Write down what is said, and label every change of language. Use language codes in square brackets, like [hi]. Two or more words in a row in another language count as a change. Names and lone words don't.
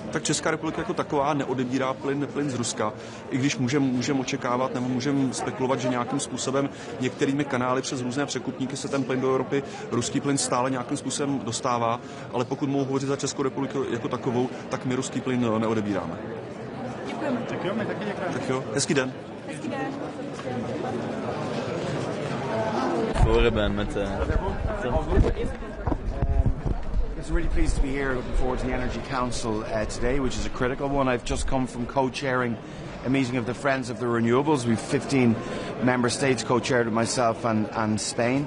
[cs] Tak Česká republika jako taková neodebírá plyn z Ruska, i když můžeme očekávat nebo můžeme spekulovat, že nějakým způsobem některými kanály přes různé překupníky se ten plyn do Evropy, ruský plyn stále nějakým způsobem dostává, ale pokud mohu hovořit za Českou republiku jako takovou, tak my ruský plyn neodebíráme. Děkujeme. Tak jo, my taky děkujeme. Tak jo, hezký den. Hezký den. [en] It's really pleased to be here, looking forward to the Energy Council today, which is a critical one. I've just come from co-chairing a meeting of the Friends of the Renewables. We've 15 member states co-chaired with myself and Spain.